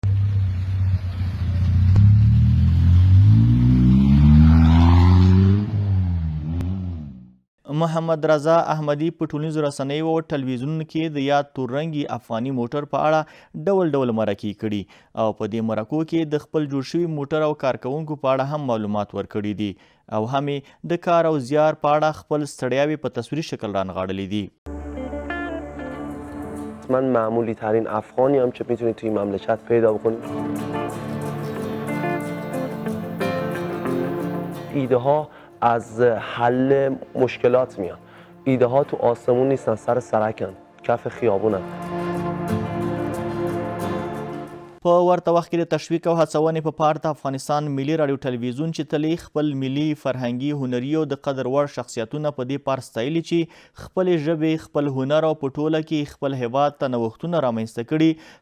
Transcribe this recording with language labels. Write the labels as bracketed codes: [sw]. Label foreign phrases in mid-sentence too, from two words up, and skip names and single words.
[ps] محمد رضا احمدي په ټولنیزو رسنیو او ټلویزیونونو کې د یاد تور رنګي افغاني موټر په اړه ډول ډول مرکې کړي او په دې مرکو کې د خپل جوړ شوي موټر او کارکوونکو په اړه هم معلومات ورکړي دي او هم د کار او زیار په اړه خپل ستړیاوې په تصویري شکل رانغاړلې دي. [fa] من معمولی ترین افغانی هم که میتونید توی مملکت پیدا بکنید. ایده ها از حل مشکلات میان. ایده ها تو آسمون نیستن، سر سرکن، کف خیابونن. [ps] په ورته وخت کې د تشویق او هڅونې په پار د افغانستان ملي راډیو ټلویزیون چې تل خپل ملي، فرهنګي، هنري او د قدر وړ شخصیتونه په دې پار ستایلي چې خپلې ژبې، خپل هنر او په ټوله کې خپل هیواد ته نوښتونه رامنځته کړي.